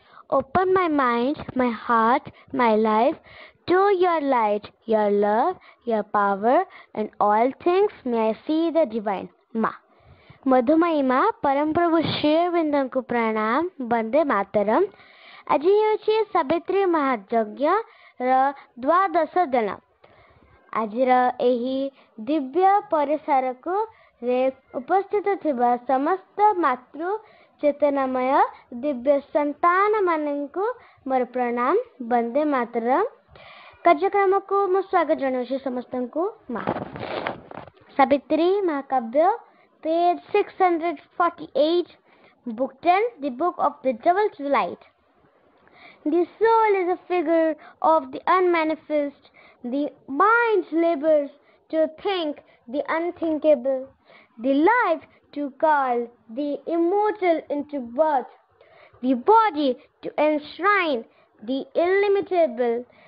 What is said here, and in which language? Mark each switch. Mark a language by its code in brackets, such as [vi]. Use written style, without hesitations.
[en] open my mind, my heart, my life to your light, your love, your power, and all things may I see the divine. Ma. [hi] मधुमयी माँ परम प्रभु श्री अरविंद को प्रणाम वंदे मातरम। [or] आज ହେଉଛି ସାବିତ୍ରୀ ମହାଯଜ୍ଞ ର ଦ୍ୱାଦଶ ଦିନ। ଆଜିର ଏହି ଦିବ୍ୟ ପରିସରକୁ ଉପସ୍ଥିତ ଥିବା ସମସ୍ତ ମାତୃ ଚେତନାମୟ ଦିବ୍ୟ ସନ୍ତାନ ମାନଙ୍କୁ ମୋର ପ୍ରଣାମ ବନ୍ଦେ ମାତରମ୍। କାର୍ଯ୍ୟକ୍ରମକୁ ମୁଁ ସ୍ୱାଗତ ଜଣାଉଛି ସମସ୍ତଙ୍କୁ। ମା Savitri ମହାକାବ୍ୟ [en] page 648, book 10, the book of the devil's light. The soul is a figure of the unmanifest. The mind labors to think the unthinkable, the life to call the immortal into birth, the body to enshrine the illimitable.